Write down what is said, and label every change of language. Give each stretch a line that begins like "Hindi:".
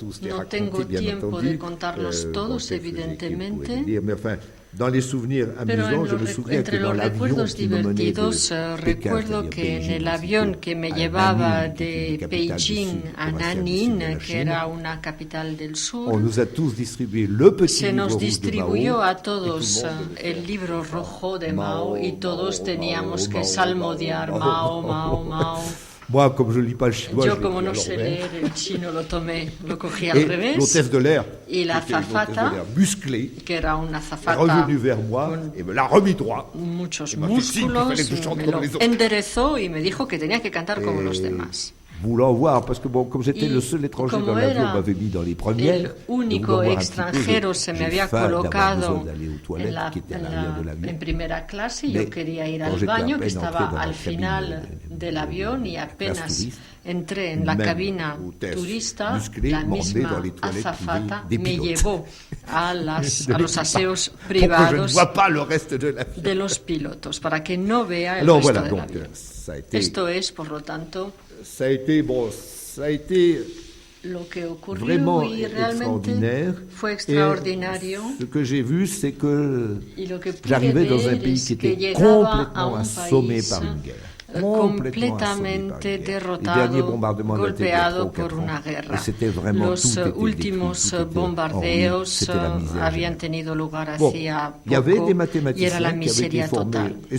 Spanish: No tengo tiempo de contarlos todos, evidentemente.
French: Dans les souvenirs amusants, je me souviens que dans l'avion qui me menait de
Spanish: recuerdo que en el avión que me llevaba de Beijing a Nanning, que era una capital del sur,
French: on nous a tous distribué le petit
Spanish: se nos distribuyó a todos el libro rojo de Mao y todos teníamos que salmodiar Mao, Mao, Mao.
French: Moi, comme je ne lis pas le chinois,
Spanish: yo como no sé leer el chino, lo cogí al revés.
French: L'hôtesse de l'air,
Spanish: y la azafata,
French: musclée,
Spanish: que era una azafata,
French: est revenue vers moi et me l'a remis droit.
Spanish: Muchos músculos, me lo enderezó y me dijo que tenía que cantar como los demás.
French: Voulant voir, parce que comme j'étais le seul étranger dans l'avion, on m'avait mis dans les premières.
Spanish: El único extranjero se me había colocado en primera clase y yo quería ir al baño, que estaba al final del avión, y apenas entré en la cabina turista, la misma azafata me llevó a los aseos privados de los pilotos para que no vea el resto del avión. Esto es, por lo tanto,
French: ça a été
Spanish: lo que ocurrió
French: vraiment
Spanish: y realmente fue extraordinario.
French: Ce que j'ai vu, c'est que j'arrivais dans un pays qui était complètement assommé par une guerre.
Spanish: Completamente derrotado, golpeado por una guerra. Los últimos bombardeos habían tenido lugar hacía poco y era la miseria total.